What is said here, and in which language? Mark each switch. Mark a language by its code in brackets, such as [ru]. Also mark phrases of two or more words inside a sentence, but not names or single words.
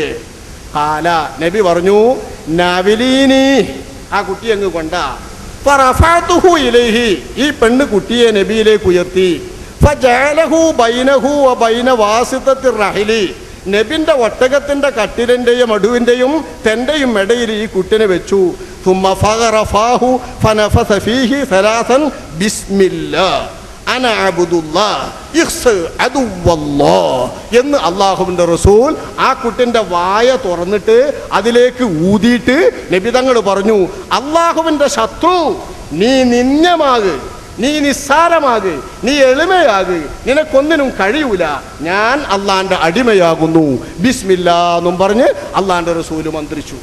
[ml] കാല, നബി പറഞ്ഞു, നവിലീനി, ആ കുട്ടി അങ്ങ് കൊണ്ടാ. [ar] فرفعته إليه, [ml] ഈ പെണ്ണ് കുട്ടിയെ നബിയിലേക്ക് ഉയർത്തി. [ar] فجعله بينه وبين واسطة الرحل, [ml] നബിന്റെ ഒട്ടകത്തിന്റെ കട്ടിലിന്റെയും അടുവിന്റെയും തെന്റെയും ഇടയിൽ ഈ കുട്ടിനെ വെച്ചു. [ar] ثم فغرفاه فنفث فيه ثلاثا بسم الله انا عبد الله اخسر عدو الله [ml] എന്ന് അല്ലാഹുവിന്റെ റസൂൽ ആ കുട്ടിന്റെ വായ തുറന്നിട്ട് അതിലേക്ക് ഊതിയിട്ട് നബി തങ്ങൾ പറഞ്ഞു, അല്ലാഹുവിന്റെ ശത്രു, നീ നിന്യമാക്, നീ നിസ്സാരമാക്, നീ എളിമയാക്, നിനക്കൊന്നിനും കഴിയൂല, ഞാൻ അള്ളാന്റെ അടിമയാകുന്നു, ബിസ്മില്ലാ എന്നും പറഞ്ഞ് അള്ളാന്റെ റസൂല് മന്ത്രിച്ചു.